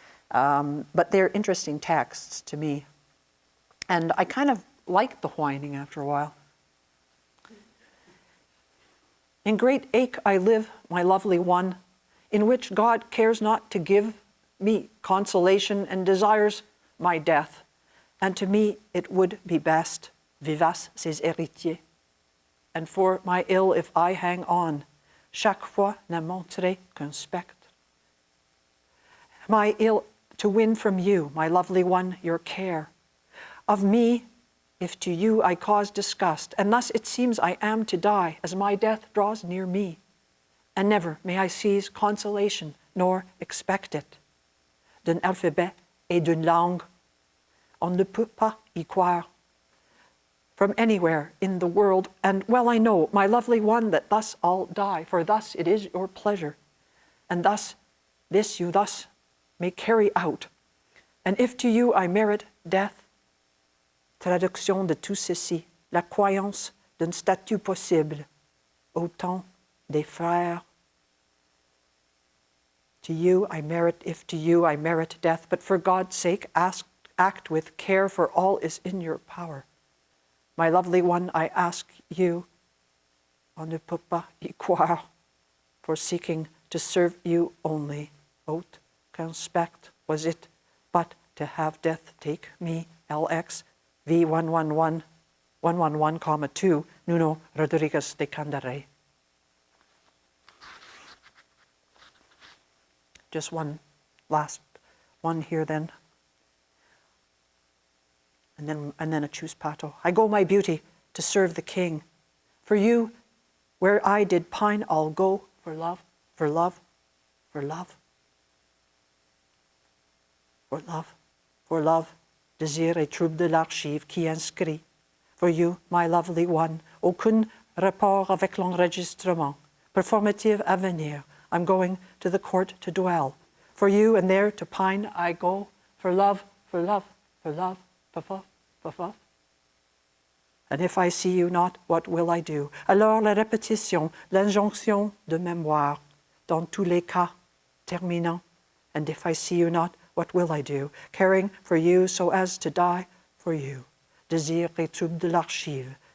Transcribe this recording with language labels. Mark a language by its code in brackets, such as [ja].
[en] But they're interesting texts to me. And I kind of liked the whining after a while. In great ache I live, my lovely one, in which God cares not to give me consolation and desires my death. And to me it would be best, [fr] vivace ses héritiers. [en] And for my ill if I hang on, [fr] chaque fois ne montrer qu'un spectre. [en] My ill to win from you, my lovely one, your care. Of me, if to you I cause disgust, and thus it seems I am to die, as my death draws near me. And never may I seize consolation, nor expect it. [fr] D'un alphabet et d'une langue, on ne peut pas y croire. [en] From anywhere in the world, and well I know, my lovely one, that thus I'll die, for thus it is your pleasure, and thus this you thus may carry out. And if to you I merit death, [fr] traduction de tout ceci, la croyance d'un statut possible, au temps des frères. [en] To you I merit, if to you I merit death, but for God's sake act with care, for all is in your power. My lovely one, I ask you, [fr] on ne peut pas y croire, [en] for seeking to serve you only. Haute conspect was it, but to have death take me, LX, V111, 111,2, Nuno Rodriguez de Candaray. Just one last one here then. And then a choose pato. I go, my beauty, to serve the king. For you, where I did pine, I'll go for love, for love, for love. For love, for love, [fr] désir et trouble de l'archive qui inscrit. [en] For you, my lovely one, [fr] aucun rapport avec l'enregistrement. Performative à venir. [en] I'm going to the court to dwell. For you and there to pine I go. For love, for love, for love. Papa, papa. And if I see you not, what will I do? [fr] Alors la répétition, l'injonction de mémoire, dans tous les cas, terminant. [en] And if I see you not, what will I do? Caring for you so as to die for you. [fr] Désir et trouble de l'archive.